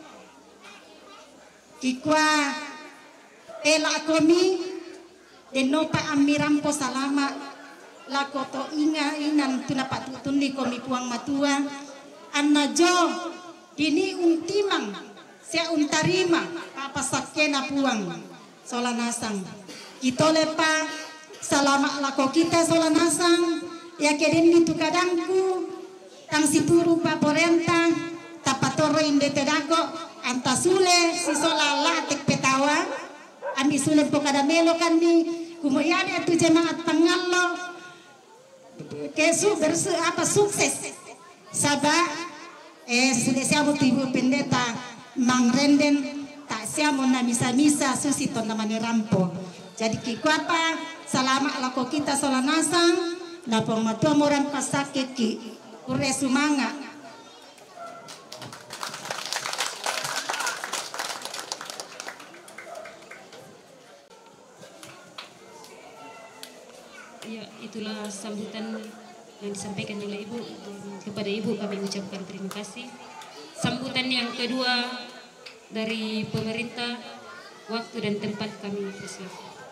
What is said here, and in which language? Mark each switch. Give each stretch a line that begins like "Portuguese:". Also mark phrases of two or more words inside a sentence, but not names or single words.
Toraja-Sa'dan: ikwa ela komi denopa amirampo salama lakoto inga inan tunapat tutundi komi puang matua anna jo dini untimang sia untarima apa sakena puang solanasang kita lepa salama lako kita solanasang ya keden itu kadangku tang situru paporenta tapatoro inde tedako antasule si solala tek petawa andi sulen pokada melo kandi kumuyane tu jemaat Pangallo kesu bersu apa sukses saba sudah siamo
Indonesian: ibu pendeta
Toraja-Sa'dan: Mang Renden tak siamo na misa susi ton namani rampo jadi kikwapa salama lako kita solanasang na pamatua moran pasake ki ure sumanga.
Indonesian: Ya, itulah sambutan yang disampaikan oleh Ibu. Kepada Ibu kami ucapkan terima kasih. Sambutan yang kedua dari pemerintah, waktu dan tempat kami persilakan.